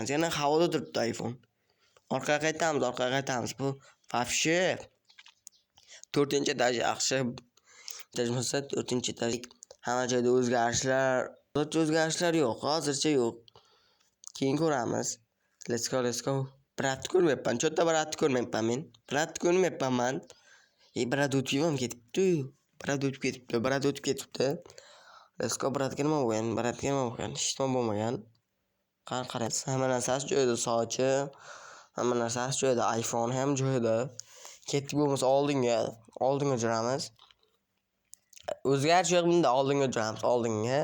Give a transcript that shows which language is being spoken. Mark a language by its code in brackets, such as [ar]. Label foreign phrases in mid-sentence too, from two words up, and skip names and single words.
[uz] Yana havoda turibdi iPhone. Orqaga qaytamiz. Bu вообще 4-etaj yaxshi. Tajmasa 4-etaj. Hamma joyda o'zgarishlar yo'q. Hozircha yo'q. Keyin ko'ramiz. [en] Let's go. [uz] Brat ko'rmayapman. Cho'tta brat ko'rmayapman men. Brat ko'rmayapman. Brat o'tib ketibdi. Brat o'tib ketibdi. [en] Let's go, [uz] bratga nima bo'lgan? Hech nima bo'lmagan. Qaraysiz, hamma narsasi joyida, sochi, hamma narsasi joyida, iPhone ham joyida. Ketdik bo'lmasa oldinga jo'ramiz. O'zgarish yo'q bunda, oldinga jo'ramiz, oldinga.